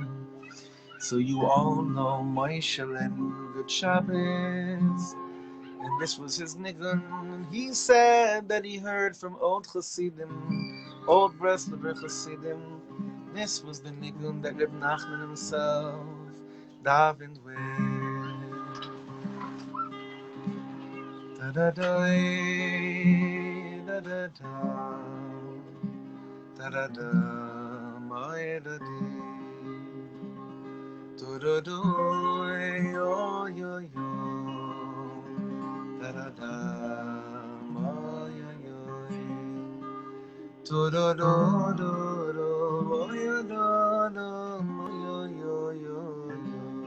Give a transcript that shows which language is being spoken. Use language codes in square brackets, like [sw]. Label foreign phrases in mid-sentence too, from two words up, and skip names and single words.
[en] So you all know Moshe and good Shabbos. And this was his nigun. He said that he heard from old Chassidim, old Breslover Chassidim. This was the nigun that Reb Nachman himself davened with. Da da da da da da da da my da do do do yo yo yo. Da da da, mo yo yo, do do do do do, mo yo do do, mo yo yo yo yo.